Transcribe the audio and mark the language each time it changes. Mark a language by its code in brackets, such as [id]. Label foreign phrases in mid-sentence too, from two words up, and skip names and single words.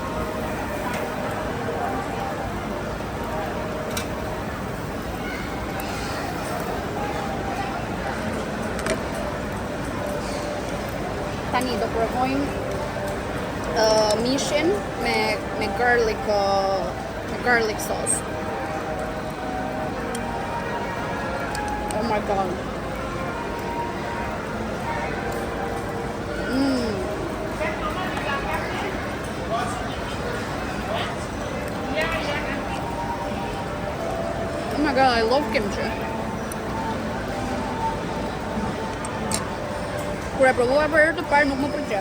[sq] Tani do provojmë mishin me [en] garlic sauce. Oh my god. Oh my god, I love kimchi. [sq] Kur e provova për herë të parë nuk më pëlqeu.